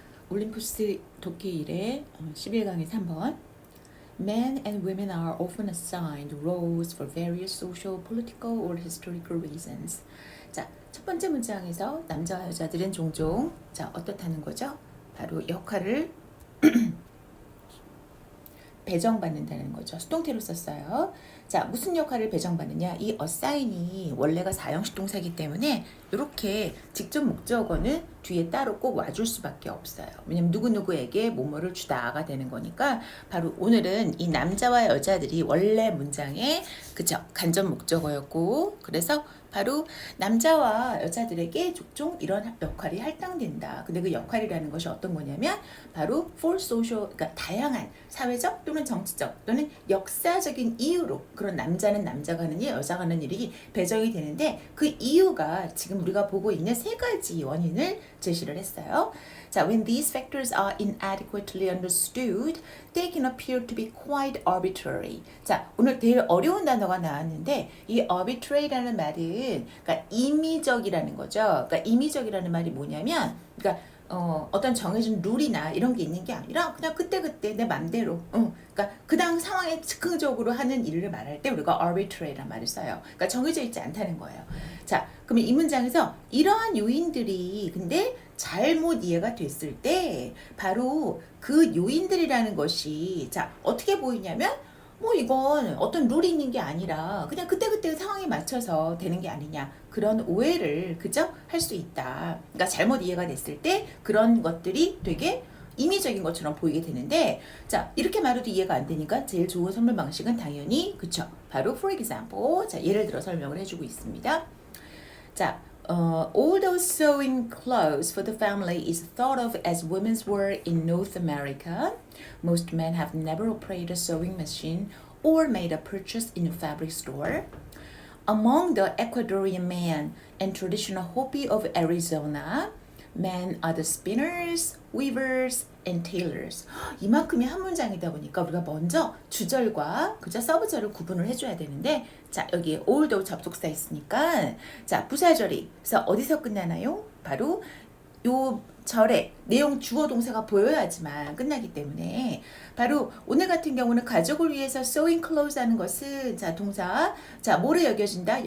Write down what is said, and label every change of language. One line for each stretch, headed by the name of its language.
Korean: 올림푸스 독해 1회 11강의 3번
English: Men and women are often assigned roles for various social, political, or historical reasons.
Korean: 자, 첫 번째 문장에서 남자와 여자들은 종종 어떻다는 거죠? 바로 역할을 배정받는다는 거죠. 수동태로 썼어요. 자, 무슨 역할을 배정받느냐? 이 assign이 원래가 사형식 동사이기 때문에 이렇게 직접 목적어는 뒤에 따로 꼭 와줄 수밖에 없어요. 왜냐면 누구누구에게 뭐뭐를 주다가 되는 거니까 바로 오늘은 이 남자와 여자들이 원래 문장에 그쵸? 간접 목적어였고 그래서 바로 남자와 여자들에게 종종 이런 역할이 할당된다. 근데 그 역할이라는 것이 어떤 거냐면 바로
English: for social,
Korean: 그러니까 다양한 사회적 또는 정치적 또는 역사적인 이유로 그런 남자는 남자가 하는 일, 여자가 하는 일이 배정이 되는데 그 이유가 지금 우리가 보고 있는 세 가지 원인을 제시를 했어요.
English: 자, when these factors are inadequately understood, they can appear to be quite arbitrary.
Korean: 자, 오늘 되게 어려운 단어가 나왔는데 이 arbitrary라는 말은 그러니까 임의적이라는 거죠. 그러니까 임의적이라는 말이 뭐냐면 그러니까 어떤 정해진 룰이나 이런 게 있는 게 아니라 그냥 그때그때 내 맘대로 그러니까 그 당 상황에 즉흥적으로 하는 일을 말할 때 우리가 arbitrary라는 말을 써요. 그러니까 정해져 있지 않다는 거예요. 자, 그러면 이 문장에서 이러한 요인들이 근데 잘못 이해가 됐을 때 바로 그 요인들이라는 것이 자 어떻게 보이냐면 뭐 이건 어떤 룰이 있는 게 아니라 그냥 그때그때 상황에 맞춰서 되는 게 아니냐 그런 오해를 그죠? 할 수 있다. 그러니까 잘못 이해가 됐을 때 그런 것들이 되게 임의적인 것처럼 보이게 되는데 자 이렇게 말해도 이해가 안 되니까 제일 좋은 설명 방식은 당연히 그쵸? 바로
English: for example
Korean: 자 예를 들어 설명을 해주고 있습니다.
English: 자 although sewing clothes for the family is thought of as women's work in North America, most men have never operated a sewing machine or made a purchase in a fabric store. Among the Ecuadorian men and traditional Hopi of Arizona, men are the spinners, weavers, and tailors.
Korean: 이만큼이 한 문장이다 보니까 우리가 먼저 주절과 그저 서브절을 구분을 해줘야 되는데 자 여기 although 접속사 있으니까 자 부사절이 그래서 어디서 끝나나요? 바로 요 절에 내용 주어 동사가 보여야지만 끝나기 때문에 바로 오늘 같은 경우는 가족을 위해서
English: sewing clothes
Korean: 하는 것은 자 동사 자 뭐로 여겨진다?